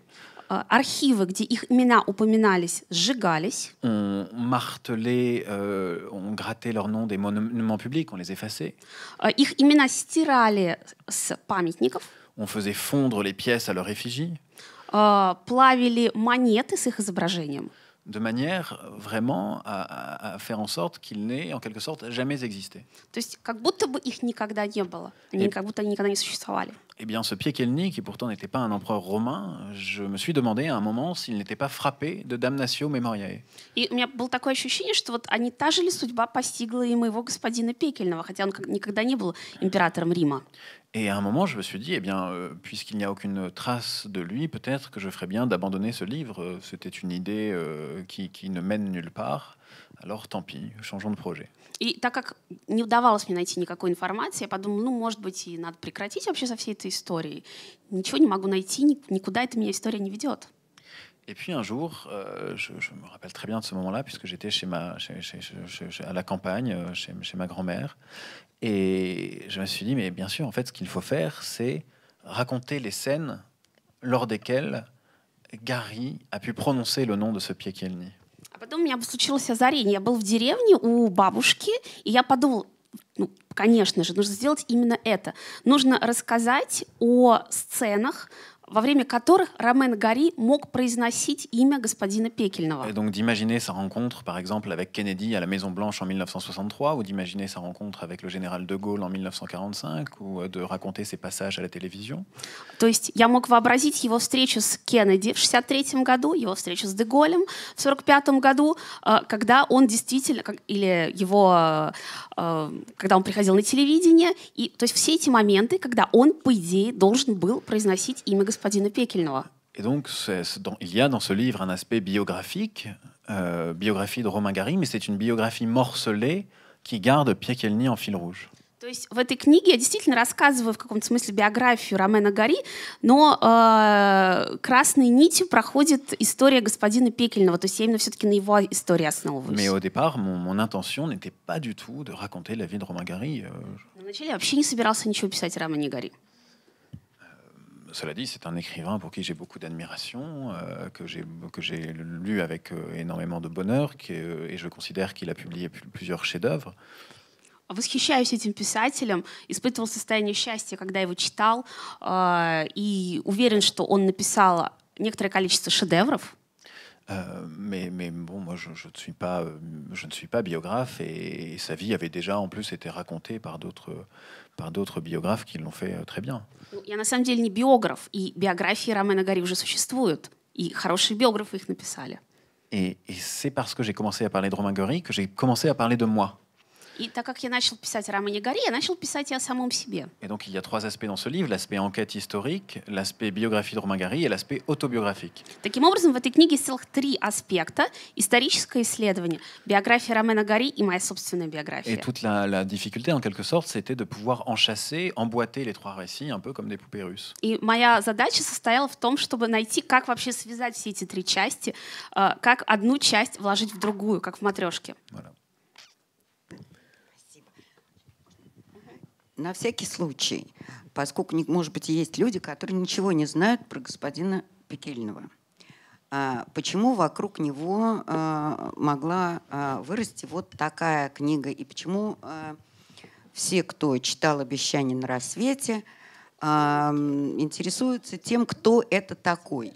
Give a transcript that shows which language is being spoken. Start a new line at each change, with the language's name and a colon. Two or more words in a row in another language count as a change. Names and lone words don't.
Russian: Архивы, где их имена упоминались, сжигались.
French: On martelait, on grattait leur nom des monuments publics, on les effaçait.
Russian: Их имена стирали с памятников.
French: On faisait fondre les pièces à leur effigie.
Russian: Плавили монеты с их изображением.
French: De manière vraiment à faire en sorte qu'ils n'aient en quelque sorte jamais existé.
Russian: То есть как будто бы их никогда не было, как будто они никогда не существовали.
French: Eh bien, ce Piekielny, qui pourtant n'était pas un empereur romain, je me suis demandé à un moment s'il n'était pas frappé de
Latin: damnatio memoriae.
Russian: И у меня было такое ощущение, что вот та же ли судьба постигла и моего господина Пекельного, хотя он никогда не был императором Рима.
French: Et à un moment, je me suis dit, eh bien, puisqu'il n'y a aucune trace de lui, peut-être que je ferais bien d'abandonner ce livre. C'était une idée qui ne mène nulle part. Alors, tant pis, changeons de projet.
Russian: И так как не удавалось мне найти никакой информации, я подумала, ну, может быть, и надо прекратить вообще со всей этой историей. Ничего не могу найти, никуда эта меня история не ведет.
French: Et puis un jour, je me rappelle très bien de ce moment-là, puisque j'étais à la campagne, chez ma grand-mère. Et je me suis dit, mais bien sûr, en fait, ce qu'il faut faire, c'est raconter les scènes lors desquelles Gary a pu prononcer le nom de ce Piekielny.
Russian: А потом у меня случилось озарение. Я был в деревне у бабушки, и я подумал, ну, конечно же, нужно сделать именно это. Нужно рассказать о сценах, во время которых Ромен Гори мог произносить имя господина Пекельного.
French: Et donc d'imaginer sa rencontre, par exemple, avec Kennedy à la Maison-Blanche en 1963, ou d'imaginer sa rencontre avec le général de Gaulle en 1945, ou de raconter ses passages à la télévision.
Russian: То есть я мог вообразить его встречу с Кеннеди в 1963 году, его встречу с де Голлем в 1945 году, когда он действительно, или его, когда он приходил на телевидение, и, то есть все эти моменты, когда он, по идее, должен был произносить имя господина Пекельного.
French: Et donc, il y a dans ce livre un aspect biographique, biographie de Romain Gary, mais c'est une biographie morcelée qui garde Piekielny en fil rouge.
Russian: То есть в этой книге я действительно рассказываю в каком-то смысле биографию Ромена Гори, но красной нитью проходит история господина Пекельного. То есть я именно все-таки на его истории основываюсь.
French: Mais au départ, mon intention n'était pas du tout de raconter la vie de Romain Gary.
Russian: Вначале я вообще не собирался ничего писать о Романе Гори.
French: Cela dit, c'est un écrivain pour qui j'ai beaucoup d'admiration, que j'ai lu avec énormément de bonheur, et je considère qu'il a publié plusieurs chefs-d'œuvre.
Russian: Восхищаюсь этим писателем, испытывал состояние счастья, когда его читал, и уверен, что он написал некоторое количество шедевров.
French: Mais bon, moi, je ne suis pas biographe, et sa vie avait déjà en plus été racontée par d'autres biographes qui l'ont fait très bien.
Russian: Я на самом деле не биограф, и биографии Ромена Гори уже существуют, и хорошие биографы их написали.
French: Et c'est parce que j'ai commencé à parler de Romain Gary que j'ai commencé à parler de moi.
Russian: И так как я начал писать о Романе Гори, я начал писать и о самом себе.
French: Et donc il y a trois aspects dans ce livre: l'aspect enquête historique, l'aspect biographie de Romain Gary et l'aspect autobiographique.
Russian: Таким образом, в этой книге есть целых три аспекта: историческое исследование, биография Ромена Гори и моя собственная биография.
French: Et toute la difficulté, en quelque sorte, c'était de pouvoir enchasser, emboîter les trois récits, un peu comme des poupées russes.
Russian: И моя задача состояла в том, чтобы найти, как вообще связать все эти три части, как одну часть вложить в другую, как в матрешке.
French: Voilà.
Russian: На всякий случай, поскольку, может быть, есть люди, которые ничего не знают про господина Пекельного, почему вокруг него могла вырасти вот такая книга, и почему все, кто читал «Обещание на рассвете», интересуются тем, кто это такой.